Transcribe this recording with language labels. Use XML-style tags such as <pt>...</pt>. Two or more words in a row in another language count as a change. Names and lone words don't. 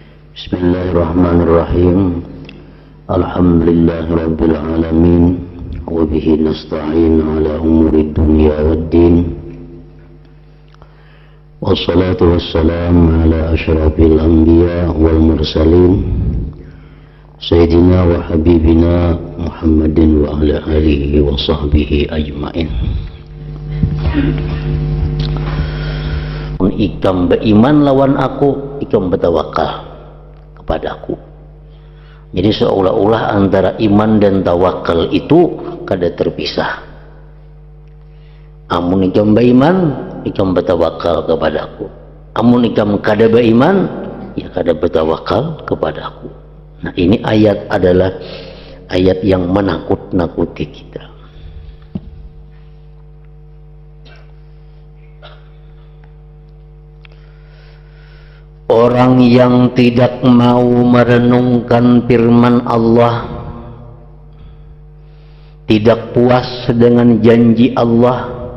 <ar>بسم الله الرحمن الرحيم. الحمد لله رب العالمين وبه نستعين على أمور الدنيا والدين. والصلاة والسلام على أشرف الأنبياء والمرسلين سيدنا وحبيبنا محمد وعلى آله وصحبه أجمعين.</ar> <bjn>Ikam beriman lawan aku, ikam bertawakal kepadaku. Jadi seolah-olah antara iman dan tawakal itu kada terpisah. Amun ikam beriman, ikam bertawakal kepadaku. Amun ikam kada beriman, ya kada bertawakal kepadaku. Nah, ini ayat adalah ayat yang menakut-nakuti kita. Orang yang tidak mau merenungkan firman Allah, tidak puas dengan janji Allah,</bjn>